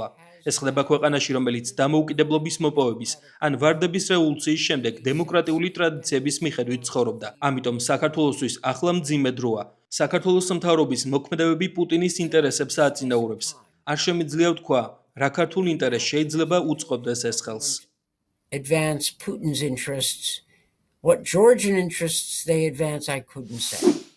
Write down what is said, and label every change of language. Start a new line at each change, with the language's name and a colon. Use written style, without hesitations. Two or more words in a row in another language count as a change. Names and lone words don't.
Georgian: ეს ხდება ქვეყანაში, რომელიც დამოუკიდებლობის მოპოვების ან ვარდების რევოლუციის შემდეგ დემოკრატიული ტრადიციების მიხედვით ცხოვრობდა. ამიტომ საქართველოსთვის ახლა მძიმე დროა. საქართველოს მთავრობის მოქმედებები პუტინის ინტერესებს ააწინაურებს. არ შემიძლია ვთქვა, რა ქართულ ინტერესს შეიძლება უწყობდეს ეს ხელს.
English: Advance Putin's interests. What Georgian interests they advance, I couldn't say.